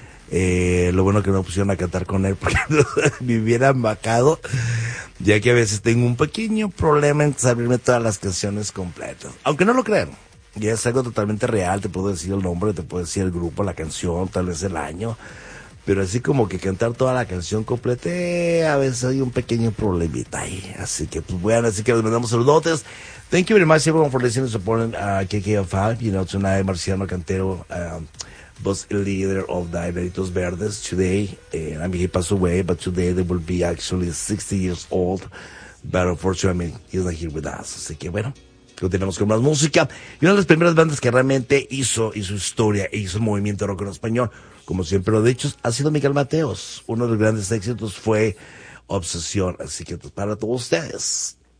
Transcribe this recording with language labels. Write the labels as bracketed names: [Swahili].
[Spanish] Lo bueno que me pusieron a cantar con él porque me hubiera embacado, ya que a veces tengo un pequeño problema en saberme todas las canciones completas, aunque no lo crean. Y es algo totalmente real, te puedo decir el nombre, te puedo decir el grupo, la canción, tal vez el año, pero así como que cantar toda la canción completa, a veces hay un pequeño problemita ahí. Así que pues bueno, así que les mandamos saludos. [English] Thank you very much everyone for listening and supporting KKFI. You know, tonight Marciano Cantero was the leader of the Enanitos Verdes. Today, I mean, he passed away, but today they will be actually 60 years old, but unfortunately I mean, he's not here with us. [Spanish] Así que bueno, continuamos con más música. Y una de las primeras bandas que realmente hizo historia e hizo el movimiento rock en español, como siempre lo he dicho, ha sido Miguel Mateos. Uno de los grandes éxitos fue Obsesión. Así que para todos ustedes.